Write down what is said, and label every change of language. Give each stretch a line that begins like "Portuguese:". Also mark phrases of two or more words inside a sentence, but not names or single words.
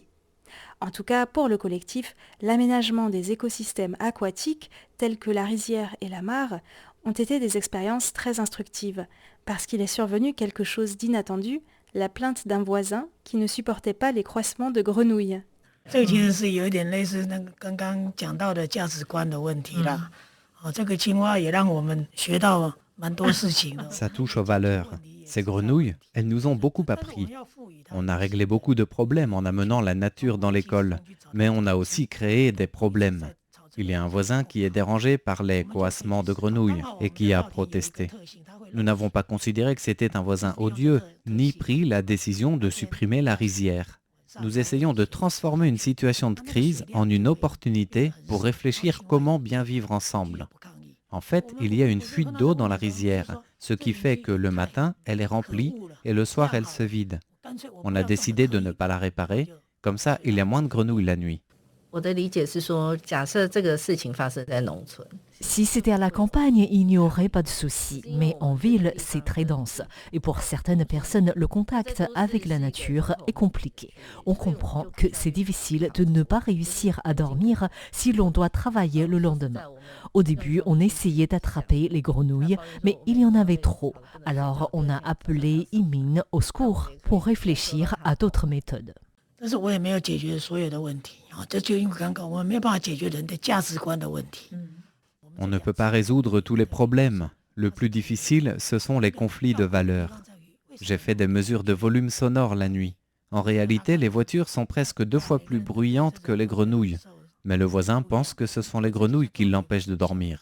French: En tout cas, pour le collectif, l'aménagement des écosystèmes aquatiques, tels que la rizière et la mare, ont été des expériences très instructives, parce qu'il est survenu quelque chose d'inattendu, la plainte d'un voisin qui ne supportait pas les croissements de grenouilles.
Chinese: 这个其实是有一点类似那个刚刚讲到的价值观的问题啦。这个青蛙也让我们学到蛮多事情的。
French: Ça touche aux valeurs. Ces grenouilles, elles nous ont beaucoup appris. On a réglé beaucoup de problèmes en amenant la nature dans l'école, mais on a aussi créé des problèmes. Il y a un voisin qui est dérangé par les coassements de grenouilles et qui a protesté. Nous n'avons pas considéré que c'était un voisin odieux, ni pris la décision de supprimer la rizière. Nous essayons de transformer une situation de crise en une opportunité pour réfléchir comment bien vivre ensemble. En fait, il y a une fuite d'eau dans la rizière, ce qui fait que le matin, elle est remplie et le soir, elle se vide. On a décidé de ne pas la réparer, comme ça, il y a moins de grenouilles la nuit.
Chinese: 我的理解是说，假设这个事情发生在农村，
French: Si c'était à la campagne, il n'y aurait pas de souci, mais en ville, c'est très dense. Et pour certaines personnes, le contact avec la nature est compliqué. On comprend que c'est difficile de ne pas réussir à dormir si l'on doit travailler le lendemain. Au début, on essayait d'attraper les grenouilles, mais il y en avait trop. Alors, on a appelé Yiming au secours pour réfléchir à d'autres méthodes.
Chinese: 但是我也没有解决所有的问题这就因为刚刚我们没有办法解决人的价值观的问题。
French: On ne peut pas résoudre tous les problèmes. Le plus difficile, ce sont les conflits de valeurs. J'ai fait des mesures de volume sonore la nuit. En réalité, les voitures sont presque 2 fois plus bruyantes que les grenouilles. Mais le voisin pense que ce sont les grenouilles qui l'empêchent de dormir.